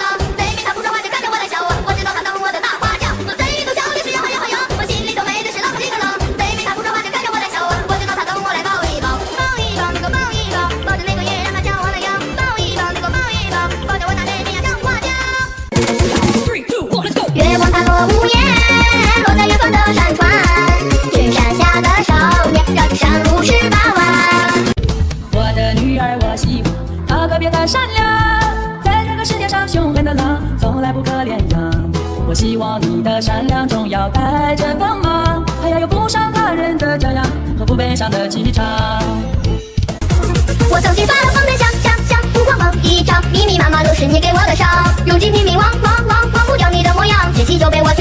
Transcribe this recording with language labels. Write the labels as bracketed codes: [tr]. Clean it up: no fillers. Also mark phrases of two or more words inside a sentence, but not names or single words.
[zh] 妹妹她不說話就看着我來笑，我知道她懂我的大花轎。我嘴裡頭笑的是好呀好呀，我心裡頭美的是啷個哩個啷。妹妹她不说話就看着我来笑，我知道她懂我來抱一抱。抱一抱，你給我抱一抱，抱着那個月讓它像我那樣。抱一抱，你給我抱一抱，抱着我那妹妹呀像花轎。 [en] 3、2、1 let's go。 [zh] 月光它落午夜，落在遠方的山川，去山下的少年，繞着山路18彎。我的女兒，我希望她可別太善良，在這個世界上兇狠的狼從來不可憐養。我希望你的善良中要帶着光芒，還要有不傷他人的教養和不悲傷的氣場。我曾經發瘋的想，不過夢一場，密密麻麻都是你給我的傷。如今拼命忘不掉你的模樣，舉起酒杯